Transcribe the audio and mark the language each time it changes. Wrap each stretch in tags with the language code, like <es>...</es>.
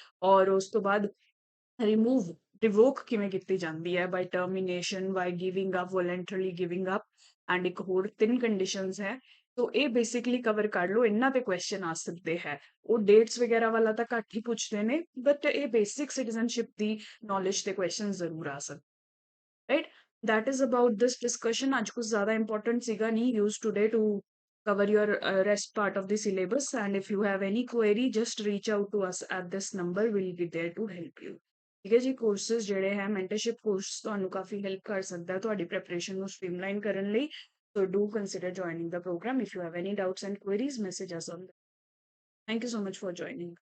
<pa>ਔਰ ਉਸ ਤੋਂ ਬਾਅਦ ਰਿਵੋਕ ਕਿਵੇਂ ਕੀਤੀ ਜਾਂਦੀ ਹੈ,</pa> <en>by termination, by giving up,</en> <pa>ਵੋਲੰਟਰਲੀ giving up, and ਇੱਕ ਹੋਰ 3 ਕੰਡੀਸ਼ਨਸ ਹੈ। ਸੋ ਇਹ ਬੇਸਿਕਲੀ ਕਵਰ ਕਰ ਲਓ, ਇਹਨਾਂ ਤੇ ਕੁਐਸਚਨ ਆ ਸਕਦੇ ਹੈ। ਉਹ ਡੇਟਸ ਵਗੈਰਾ ਵਾਲਾ ਤਾਂ ਘੱਟ ਹੀ ਪੁੱਛਦੇ ਨੇ, ਬਟ ਇਹ ਬੇਸਿਕ ਸਿਟੀਜ਼ਨਸ਼ਿਪ ਦੀ ਨੌਲੇਜ ਤੇ ਕੁਐਸਚਨ ਜ਼ਰੂਰ ਆ ਸਕਦੇ, right.</pa> <en>that is about this discussion।</en> <hi>आज कुछ ज़्यादा important सीगा नहीं,</hi> <en>use today to cover your rest part of the syllabus, and if you have any query just reach out to us at this number, we'll be there to help you।</en> <pa>ਠੀਕ ਹੈ ਜੀ। Courses ਜਿਹੜੇ ਹੈ mentorship course ਤੁਹਾਨੂੰ ਕਾਫੀ help ਕਰ ਸਕਦਾ ਹੈ ਤੁਹਾਡੀ ਪ੍ਰੈਪਰੇਸ਼ਨ ਨੂੰ ਸਟ੍ਰੀਮਲਾਈਨ ਕਰਨ ਲਈ।</pa> <en>so do consider joining the program। if you have any doubts and queries, message us on that। thank you so much for joining।</en>